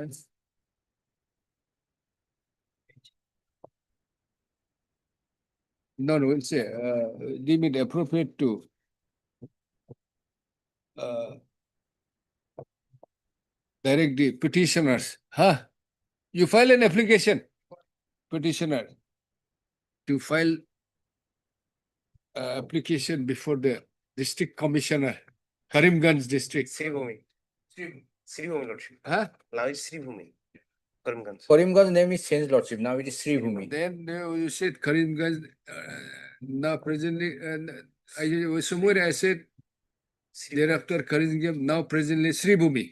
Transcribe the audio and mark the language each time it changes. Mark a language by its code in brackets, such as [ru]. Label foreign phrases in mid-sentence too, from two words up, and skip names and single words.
[en] No, we'll say, deem it appropriate to direct the petitioners, huh? You file an application, petitioner, to file application before the district commissioner, Karimganj district. Sribhumi, Lordship. Huh? Now it's Sribhumi. Karimganj. Karimganj name is changed, Lordship. Now it is Sribhumi. Then you said Karimganj, now presently, somewhere I said, thereafter Karimganj, now presently Sribhumi.